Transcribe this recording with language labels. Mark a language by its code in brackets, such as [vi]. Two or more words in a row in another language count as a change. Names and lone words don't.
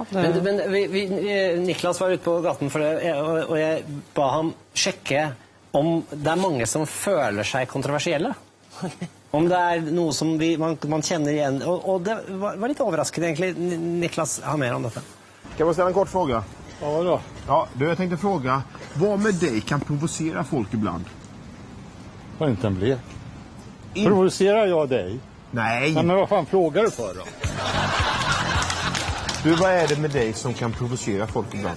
[no] Men Niklas var ute på gaten for det, og jeg ba ham sjekke om det er mange som føler seg kontroversielle. Om det er noe som man kjenner igjen. Og det var litt overraskende, egentlig. Niklas har mer om dette. [sv] Kan man ställa en kort fråga? Ja, då. Ja, jag tänkte fråga, vad med dig kan provocera folk ibland? Vad inte en blir. Provocerar jag dig? Nej. Ja, men vad fan frågar du för då? Du, vad är det med dig som kan provocera folk ibland?